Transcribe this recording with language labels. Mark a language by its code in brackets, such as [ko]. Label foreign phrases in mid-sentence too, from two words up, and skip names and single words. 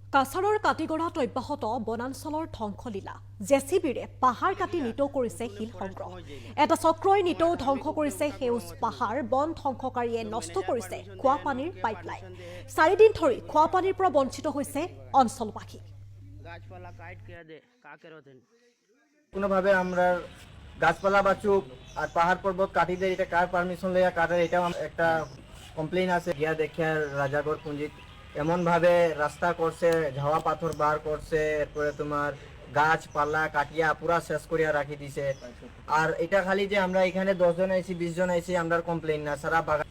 [as] কাছাৰৰ কাটিগড়াত অব্যাহত বনাঞ্চলৰ ধ্বংসলীলা জেচিবিৰে পাহাৰ কাটি নিতৌ কৰিছে শিল সংগ্ৰহ এটা চক্ৰই নিতৌ ধ্বংস কৰিছে সেউজ পাহাৰ বন ধ্বংসকাৰীয়ে নষ্ট কৰিছে খোৱাপানীৰ পাইপলাইন 4 দিন ধৰি খোৱাপানীৰ পৰা বঞ্চিত হৈছে অঞ্চলবাসী [bn] কোনোভাবে আমরা গাছপালা বাঁচুক আর পাহাড় পর্বত কাটি দেয় এটা কার পারমিশন লইয়া কাটার এটাও একটা কমপ্লেইন আছে গিয়া দেখে রাজাগড় পুঞ্জিত এমনভাবে রাস্তা করছে ঝাওয়া পাথর বার করছে এরপরে তোমার গাছপালা কাটিয়া পুরা শেষ করিয়া রাখি দিছে আর এটা খালি যে আমরা এখানে 10 জন আইছি 20 জন আইছি আমরা কমপ্লেইন না সারা বাগান